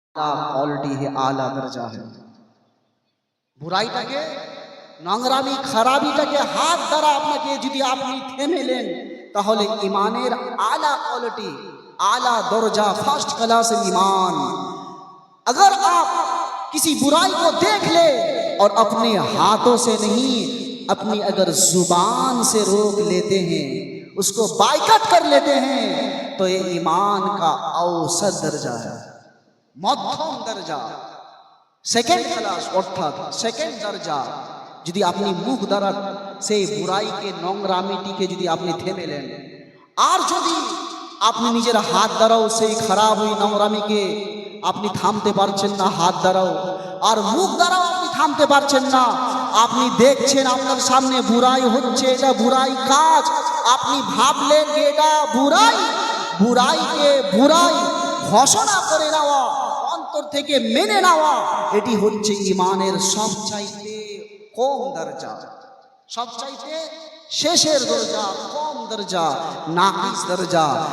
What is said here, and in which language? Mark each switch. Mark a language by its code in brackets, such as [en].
[hi] Quality है, आला दर्जा है। [bn] বুড়াইটাকে নোংরামি খারাপিটাকে হাত দ্বারা আপনাকে যদি আপনি থেমে নেন তাহলে ইমানের [hi] आला क्वालिटी, आला दर्जा, फर्स्ट क्लास ईमान। अगर आप किसी बुराई को देख ले और अपने हाथों से नहीं, अपनी अगर जुबान से रोक लेते हैं, उसको बाइकआउट कर लेते हैं, तो ये ईमान का औसत दर्जा है, मध्यम दर्जा, सेकेंड क्लास अर्थात सेकेंड दर्जा। [bn] যদি আপনি মুখ দ্বারা সেই বুড়াইকে নোংরামিটিকে যদি আপনি থেমে নেন, আর যদি আপনি নিজের হাত দ্বারাও সেই খারাপ ওই নোংরামিকে আপনি থামতে পারছেন না, হাত দ্বারাও আর মুখ দ্বারাও আপনি থামতে পারছেন না, আপনি দেখছেন আপনার সামনে বুড়াই হচ্ছে, এটা বুড়াই কাজ, আপনি ভাবলেন যে এটা বুড়াই, বুড়াইকে বুড়াই ঘোষণা করে নেওয়া, অন্তর থেকে মেনে নেওয়া, এটি হচ্ছে ইমানের সবচাইতে কম দরজা, সবচাইতে শেষের দরজা, কম দরজা, নাকিস দরজা।